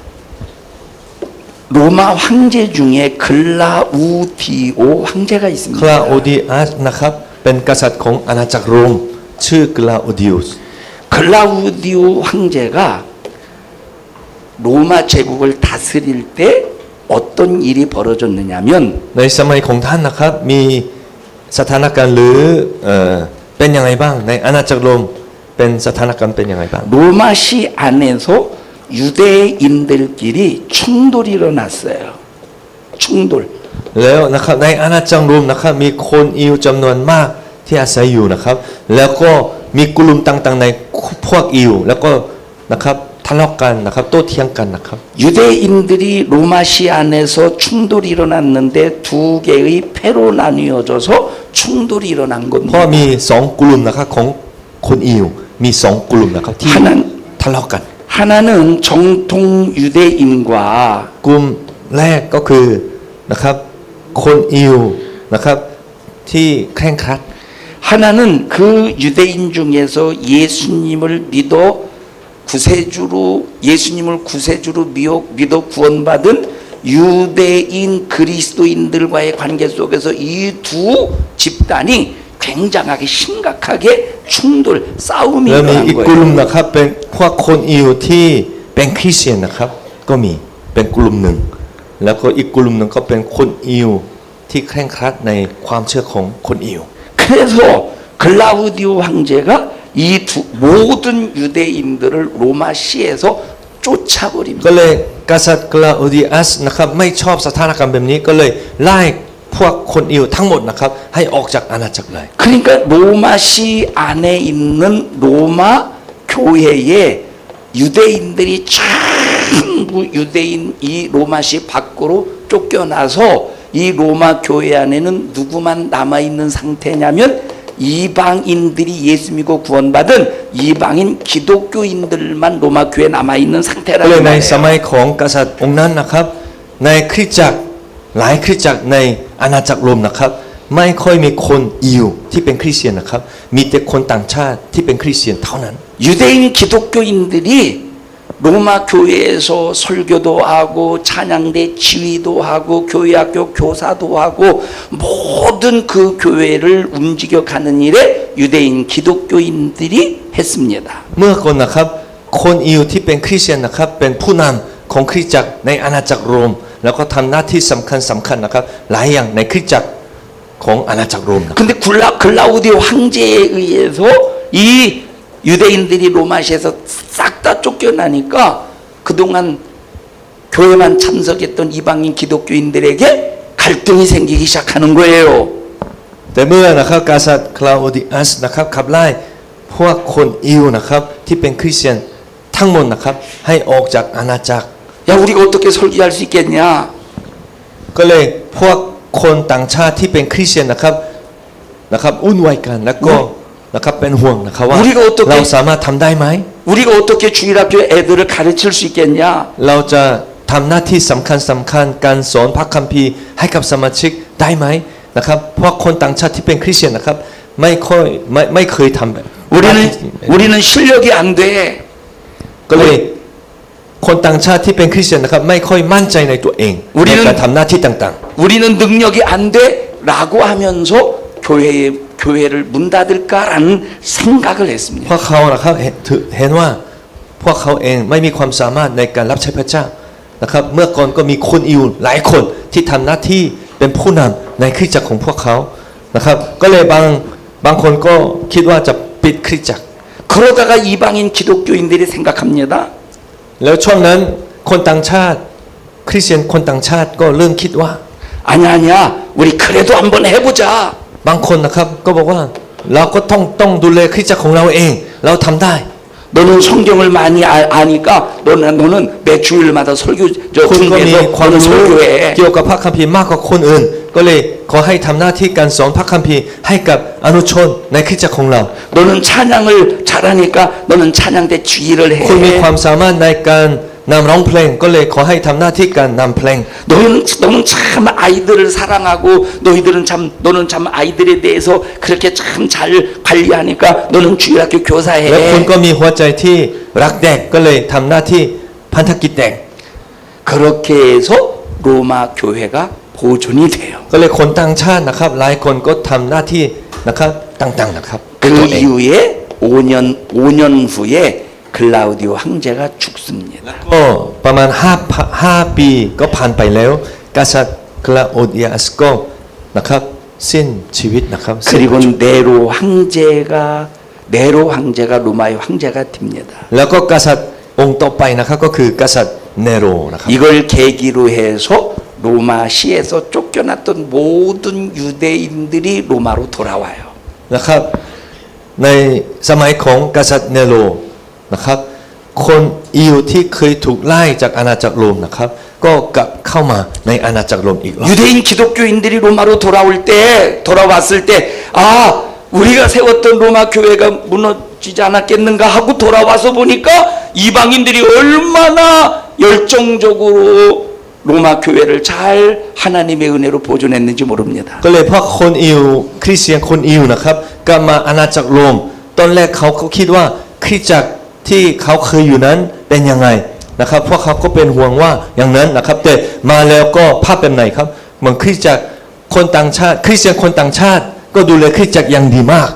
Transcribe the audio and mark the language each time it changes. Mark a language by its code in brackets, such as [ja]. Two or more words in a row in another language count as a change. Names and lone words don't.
[ko] 로마 황제 중에 글라우디오 황제가 [th] ค [ko] 있습니다. [th] ลาโอดิอัสนะครับเป็นกษัตริย์ของอาณาจักรโรมชื่อกลาโอดิอุส [ko] 글라우디오 황제가 로마 제국을 다스릴 때 어떤 일이 벌어졌느냐면 [th] ในสมัยของท่านนะครับมีสถานการณ์หรือเป็นยังไงบ้างในอาณาจักรโรมเป็นสถานการณ์เป็นยังไงบ้าง [ko] 로마시 안에서 유대인들끼리 충돌이 일어났어요. 충돌. [th] แล้วนะครับในอาณาจักรโรมนะครับมีคนอิวจำนวนมากที่อาศัยอยู่นะครับแล้วก็มีกลุ่มต่างๆในพวกอิวแล้วก็นะครับทะเลาะกันนะครับโต้เถียงกันนะครับ [ko] 유대인들이 로마시 안에서 충돌이 일어났는데 두 개의 패로 나뉘어져서 충돌이 일어난 [th] เพราะ [ko] 겁니다. [th] มีสองกลุ่มนะครับของคนอิวมีสองกลุ่มนะครับที่ [ko] 하나- [th] ทะเลาะกัน [ko] 하나는 정통 유대인과 [th] กลุ่มแรกก็คือนะครับคนอิวนะครับที่เคร่งครัด [ko] 하나는 그 유대인 중에서 예수님을 믿어 구세주로 믿어 구원받은 유대인 그리스도인들과의 관계 속에서 이 두 집단이 굉장하게 심각하게 충돌 싸움이 [th] แล้วมี [ko] 일어난 [th] อีกกลุ่ม [ko] 거예요. [th] นะครับเป็นพวกคนอิวที่เป็นคริสเตียนนะครับก็มีเป็นกลุ่มหนึ่งแล้วก็อีกกลุ่มหนึ่งก็เป็นคนอิวที่เคร่งครัดในความเชื่อของคนอิว [ko] 그래서 글라우디오 황제가 이 모든 유대인들을 로마시에서 쫓아버립니다. [th] ก็เลยกษัตริย์กลาโอดิอัสนะครับไม่ชอบสถานการณ์แบบนี้ก็เลยไล่พวกคนอิวทั้งหมดนะครับให้ออกจากอาณาจักรเลย [ko] 그러니까 로마시 안에 있는 로마 교회에 유대인들이 전부 유대인 이 로마시 밖으로 쫓겨나서 이 로마 교회 안에는 누구만 남아있는 상태냐면 이방인들이 예수 믿고 구원받은 이방인 기독교인들만 로마 교회에 남아있는 [th] ก็ [ko] 상태라는 [th] เลยในส [ko] 거예요. [th] มัยของกษัตริย์องค์นั้นนะครับในคริสตจักรหลายคริสตจักรในอาณาจักรโรมนะครับไม่ค่อยมีคนอิวที่เป็นคริสเตียนนะครับมีแต่คนต่างชาติที่เป็นคริสเตียนเท่านั้น [ko] 유대인 기독교인들이 로마 교회에서 설교도 하고 찬양대 지휘도 하고 교회학교 교사도 하고 모든 그 교회를 움직여가는 일에 유대인 기독교인들이 했습니다. [th] เมื่อคนนะครับคนอิวที่เป็นคริสเตียนนะครับเป็นผู้นำของคริสตจักรในอาณาจักรโรมแล้วก็ทำหน้าที่สำคัญนะครับหลายอย่างในคริสตจักรของอาณาจักรโรมนะ [ko] 근데 글라우디오 황제에 의해서 이 유대인들이 로마시에서 싹 다 쫓겨나니까 그동안 교회만 참석했던 이방인 기독교인들에게 갈등이 생기기 시작하는 거예요. [th] แต่เมื่อนะครับกษัตริย์คลาโอดิอัสนะครับขับไล่พวกคนอิวนะครับที่เป็นคริสเตียนทั้งหมดนะครับให้ออกจากอาณาจักร [ko] 야, 우리가 어떻게 설교할 수 있겠냐? [th] ก็เลยพวกคนต่างชาติที่เป็นคริสเตียนนะครับวุ่นวายกันแล้วก็นะครับเป็นห่วงนะครับว่า [ko] 우리가 어떻게 [th] เราสามารถทำได้ไหม [ko] 우리가 어떻게 주일학교 애들을 가르칠 수 있겠냐? [th] เราจะทำหน้าที่สำคัญการสอนพระคัมภีร์ให้กับสมาชิกได้ไหมนะครับเพราะคนต่างชาติที่เป็นคริสเตียนนะครับไม่เคยทำแบบ [ko] 우리는 실력이 안 돼. [th] ก็เลยคนต่างชาติที่เป็นคริสเตียนนะครับไม่ค่อยมั่นใจในตัวเองในการทำหน้าที่ต่าง [ko] 우리는 능력이 안 돼라고 하면서 교회를 문 닫을까라는 생각을 [th] ๆ [ko] 했습니다. [th] เพราะเขานะครับเห็นว่าพวกเขาเองไม่มีความสามารถในการรับใช้พระเจ้านะครับเมื่อก่อนก็มีคนอิวหลายคนที่ทำหน้าที่เป็นผู้นำในคริสตจักรของพวกเขานะครับก็เลยบางคนก็คิดว่าจะปิดคริสตจักร [ko] 그러다가 이방인 기독교인들이 생각합니다. [th] แล้วช่วงนั้นคนต่างชาติคริสเตียนคนต่างชาติก็เริ่มคิดว่า [ko] 아니야 우리 그래도 한번 해보자. [th] บางคนนะครับก็บอกว่าเราก็ต้องดูแลคริสตจักรของเราเองเราทำได้ [ko] 너는 성경을 많이 아니까 너는 매 주일마다 설교 저 [th] คุณก็มี [ko] 중에서 [th] ความ [ko] 너는 [th] รู้ [ko] 설교해. [th] เกี่ยวกับพระคัมภีร์มากกว่าคนอื่น ก็เลยขอให้ทำหน้าที่การสอนพระคัมภีร์ให้กับอนุชนในคริสตจักรของเรา [ko] 너는 찬양을 잘하니까 너는 찬양대 주의를 해. [th] คุณมีความสามารถในการนำร้องเพลงก็เลยขอให้ทำหน้าที่การนำเพลง [ko] 너는 참 아이들을 사랑하고 너는 참 아이들에 대해서 그렇게 참 잘 관리하니까 너는 주일학교 [th] และคุณ [ko] 교사해. [th] ก็มีหัวใจที่รักเด็กก็เลยทำหน้าที่พันธกิจเด็ก [ko] 그렇게 해서 로마 교회가 보존이 돼요. [th] ก็เลยคนต่างชาตินะครับหลายคนก็ทำหน้าที่นะครับต่างๆนะครับ [ko] 그 이후에 5년 후에 글라우디오 황제가 죽습니다. [th] ก็ประมาณ5ปีก็ผ่านไปแล้วกษัตริย์คลาโอเดียสก็นะครับสิ้นชีวิตนะครับ [ko] 그리고 네로 황제가 로마의 황제가 됩니다. [th] แล้วก็กษัตริย์องค์ต่อไปนะครับก็คือกษัตริย์เนโรนะครับ [ko] 이걸 계기로 해서 로마시에서 쫓겨났던 모든 유대인들이 로마로 돌아와요. [th] นะครับในสมัยของกษัตริย์เนโรนะครับคนอิวที่เคยถูกไล่จากอาณาจักรโรมนะครับก็กลับเข้ามาในอาณาจักรโรมอีกรอบ [ko] 유대인 기독교인들이 로마로 돌아왔을 때 우리가 세웠던 로마 교회가 무너지지 않았겠는가 하고 돌아와서 보니까 이방인들이 얼마나 열정적으로 로마 교회를 잘 하나님의 은혜로 보존했는지 모릅니다. [th] ก็เลยเพราะคนอิวคริสเตียนคนอิวนะครับกลับมาอาณาจักรโรมตอนแรกเขาก็คิดว่าคริสตจักรที่เขาเคยอยู่นั้นเป็นยังไงนะครับพวกเขาก็เป็นห่วงว่าอย่างนั้นนะครับแต่มาแล้วก็ภาพเป็นไหนครับเหมือนคริสตจักรคนต่างชาติคริสเตียนคนต่างชาติก็ดูแลคริสตจักรอย่างดีมาก